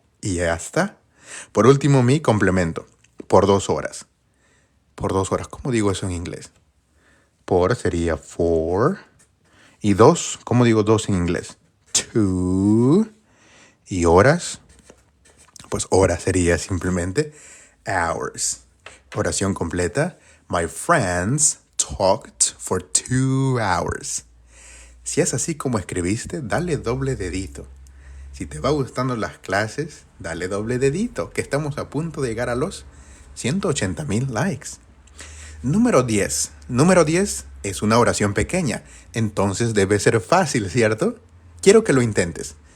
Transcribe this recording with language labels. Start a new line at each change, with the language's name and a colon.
Spanish: Y ya está. Por último, mi complemento. Por 2 horas. Por 2 horas. ¿Cómo digo eso en inglés? Por sería for. Y 2. ¿Cómo digo 2 en inglés? Two. Y horas. Pues horas sería simplemente hours. Oración completa.
English: My friends talked for 2 hours.
Spanish: Si es así como escribiste, dale doble dedito. Si te va gustando las clases, dale doble dedito, que estamos a punto de llegar a los 180,000 likes. Número 10. Número 10 es una oración pequeña, entonces debe ser fácil, ¿cierto? Quiero que lo intentes.